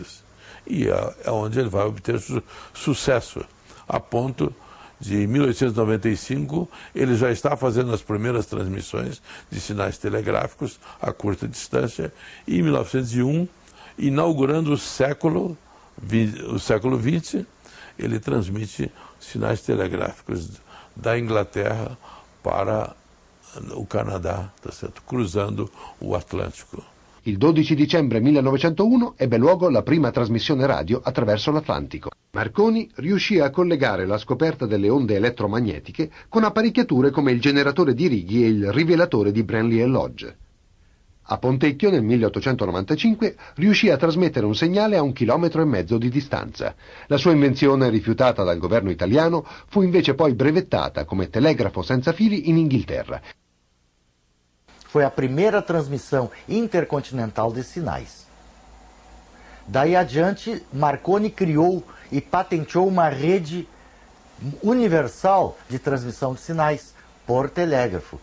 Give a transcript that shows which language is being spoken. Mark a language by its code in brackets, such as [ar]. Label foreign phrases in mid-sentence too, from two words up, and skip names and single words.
[pt] E é onde ele vai obter sucesso, a ponto de 1895, ele já está fazendo as primeiras transmissões de sinais telegráficos a curta distância, e em 1901, inaugurando o século XX, ele transmite sinais telegráficos da Inglaterra para o Canadá, tá certo? Cruzando o Atlântico. [it] Il 12 dicembre 1901 ebbe luogo la prima trasmissione radio attraverso l'Atlantico. Marconi riuscì a collegare la scoperta delle onde elettromagnetiche con apparecchiature come il generatore di righi e il rivelatore di Branly e Lodge. A Pontecchio nel 1895 riuscì a trasmettere un segnale a 1,5 chilometri di distanza. La sua invenzione, rifiutata dal governo italiano, fu invece poi brevettata come telegrafo senza fili in Inghilterra. [pt] Foi a primeira transmissão intercontinental de sinais. Daí adiante, Marconi criou e patenteou uma rede universal de transmissão de sinais por telégrafo.